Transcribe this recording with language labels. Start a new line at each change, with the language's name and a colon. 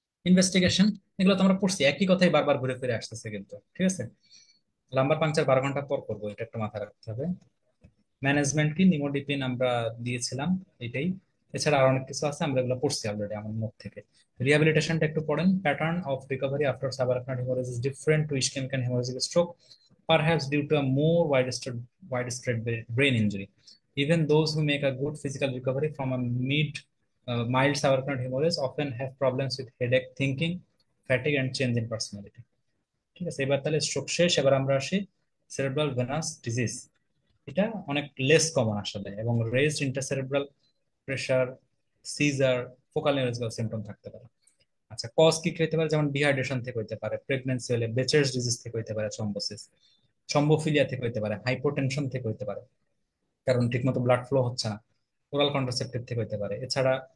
Bangla: Investigation, এগুলো তো আমরা পড়ছি, একই কথাই বারবার ঘুরে ফিরে আসতেছে কিন্তু। ঠিক আছে, লাম্বার পাংচার 12 ঘন্টা পর করবো, এটা একটু মাথায় রাখতে হবে। ম্যানেজমেন্ট কি, নিমোডিপিন আমরা দিয়েছিলাম, এটাই। এছাড়া আর অনেক কিছু আছে, আমরা এগুলো পড়ছি অলরেডি আমার নোট থেকে। রিহ্যাবিলিটেশনটা একটু পড়েন।
English: Pattern of recovery after subarachnoid hemorrhage is different to ischemic and hemorrhagic stroke, perhaps due to a more widespread brain injury. Even those who make a good physical recovery from a mild subarachnoid hemorrhage often have problems with headache, thinking, fatigue, and change in personality.
Bangla: ঠিক আছে, এবার তাহলে stroke শেষ, এবার আমরা আসি cerebral venous disease. এটা অনেক লেস কমন আসলে, এবং raised ইন্টারসেরেব্রাল pressure, caesar, focal neurological symptom থাকতে পারে। আচ্ছা, কজ কি কি হতে পারে? যেমন ডিহাইড্রেশন থেকে হতে পারে, প্রেগন্যান্সি হলে বেচার্স ডিজিজ থেকে হতে পারে, থ্রম্বোসিস, থ্রম্বোফিলিয়া থেকে হতে পারে, হাইপোটেনশন থেকে হতে পারে, কারণ ঠিকমতো ব্লাড ফ্লো হচ্ছে না, ওরাল কন্ট্রাসেপ্টিভ থেকে হতে পারে। এছাড়া